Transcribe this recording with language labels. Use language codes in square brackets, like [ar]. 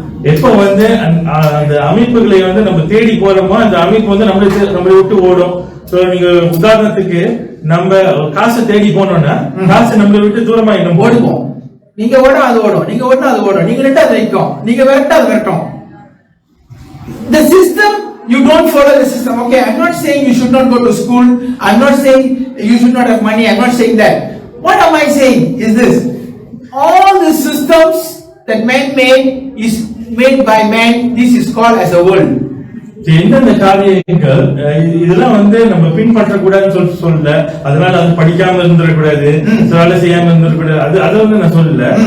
[ta] எப்ப வந்து அந்த அமைப்புகளை வந்து நம்ம தேடி போறோமோ அந்த அமைப்பு வந்து நம்மளை விட்டு ஓடும். நீங்க உதாரணத்துக்கு நம்ம காசை தேடி போனோம்னா காசு நம்மளை விட்டு தூரமா இன்னும் ஓடுவோம். நீங்க ஓட அது ஓடும், நீங்க ஓட அது ஓடும், நீங்க நிட்டா அது நிற்கும், நீங்க விரட்டா அது விரட்டும். [en] The system, you don't follow the system. Okay, I'm not saying you should not go to school, I'm not saying you should not have money, I'm not saying that. What am I saying is this: all the systems that man made is made by man. This is called as a world. [ta] எந்தெந்த காரியங்கள் இதெல்லாம் வந்து நம்ம பின்பற்ற கூடாதுன்னு சொல்லல, அதனால அது படிக்காம இருந்துடக்கூடாது, வேலை செய்யாம இருந்துடக்கூடாது, அதை வந்து நான் சொல்லல.